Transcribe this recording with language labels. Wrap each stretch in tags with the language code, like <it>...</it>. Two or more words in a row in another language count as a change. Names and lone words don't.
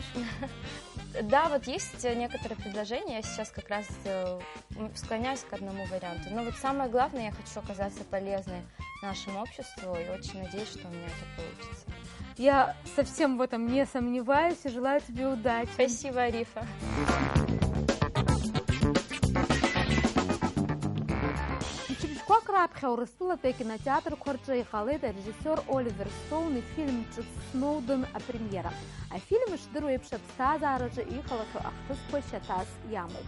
<ru>Да, вот есть некоторые предложения, я сейчас как раз склоняюсь к одному варианту. Но вот самое главное, я хочу оказаться полезной нашему обществу, и очень надеюсь, что у меня это получится. Я совсем в этом не сомневаюсь и желаю тебе удачи. Спасибо, Арифа.</ru> <ab>Раԥхьа Урыстәылатәи акинотеатрқәа рҿы иҟалеит арежиссер Оливер Стоун ифильм ҿыц Сноуден апремиера. Афильм ишдыру еиԥш аԥсҭазаараҿы иҟалахьоу ахҭысқәа шьаҭас иамоуп.</ab>